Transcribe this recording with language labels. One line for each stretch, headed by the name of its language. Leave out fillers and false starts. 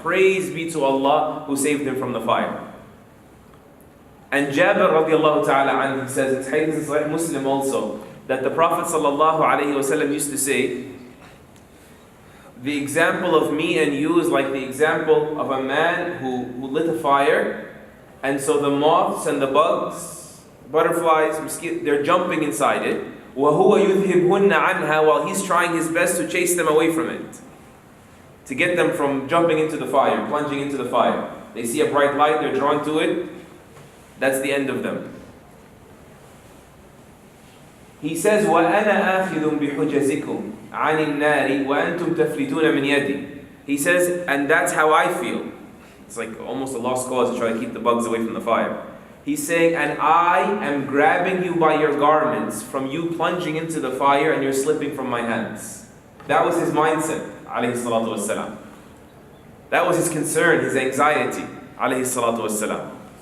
English: Praise be to Allah who saved him from the fire. And Jabir radiallahu ta'ala anhu, he says, it's hadith in Sahih Muslim also, that the Prophet ﷺ used to say, the example of me and you is like the example of a man who lit a fire, and so the moths and the bugs, butterflies, mosquitoes, they're jumping inside it.
Arabic: وَهُوَ يُذْهِبْهُنَّ عَنْهَا,
English: while he's trying his best to chase them away from it, to get them from jumping into the fire, plunging into the fire. They see a bright light, they're drawn to it. That's the end of them. He says,
Arabic: وَأَنَا آخِذٌ بِحُجَزِكُمْ عَنِ النَّارِ وَأَنْتُمْ تَفْلِتُونَ مِنْ يَدِي.
English: He says, and that's how I feel. It's like almost a lost cause to try to keep the bugs away from the fire. He's saying, and I am grabbing you by your garments from you plunging into the fire and you're slipping from my hands. That was his mindset, alayhi salatu wassalam. That was his concern, his anxiety, alayhi salatu wassalam.